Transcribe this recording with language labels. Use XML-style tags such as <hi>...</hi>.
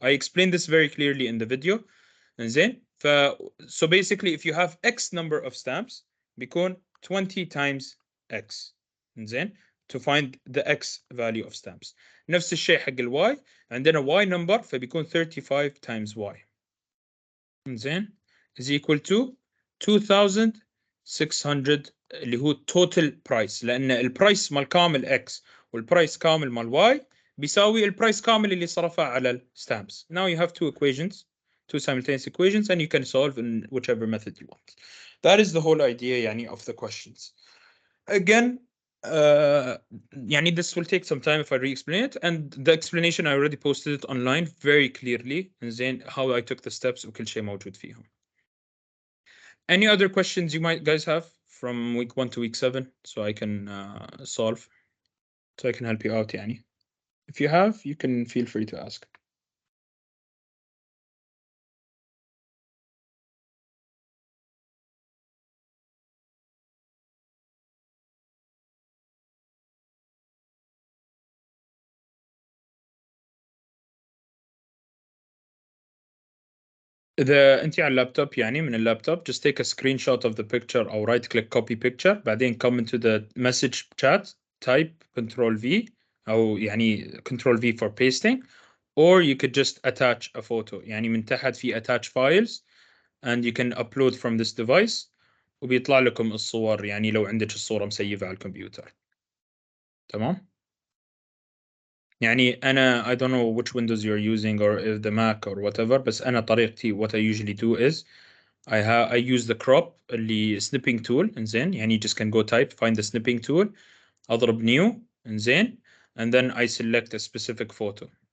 <en>I explained this very clearly in the video. زين so basically if you have X number of stamps بيكون 20 times X زين to find the X value of stamps.</en> <ar>نفس الشيء حق ال Y عندنا Y number فبيكون 35 times Y زين is equal to 2,600 اللي هو total price لأن البرايس مال كامل X والبرايس كامل مال Y بيساوي البرايس كامل اللي صرفه على الستامبس.</ar> <en>Now you have two equations two simultaneous equations, and you can solve in whichever method you want. That is the whole idea يعني of the questions. Again, يعني this will take some time if I re-explain it, and the explanation I already posted it online very clearly, زين how I took the steps</en> <ar>وكل شيء موجود فيهم.</ar> <en>Any other questions you might guys have from week 1 to week 7 so I can solve, so I can help you out يعني. If you have, you can feel free to ask.</en> <ar>إذا أنت على اللابتوب يعني من اللابتوب,</ar> <en>just take a screenshot of the picture or right click copy picture, بعدين come into the message chat, type Control V أو يعني Control V for pasting, or you could just attach a photo.</en> <ar>يعني من تحت في</ar> <en>attach files and you can upload from this device</en> <ar>وبيطلع لكم الصور يعني لو عندك الصورة مسيفة على الكمبيوتر.</ar> <en>تمام؟ يعني أنا I don't know which Windows you're using or if the Mac or whatever,</en> <ar>بس أنا طريقتي</ar> <en>what I usually do is I use the crop اللي snipping tool إنزين يعني just can go type find the snipping tool أضرب new إنزين and then I select a specific photo.</en>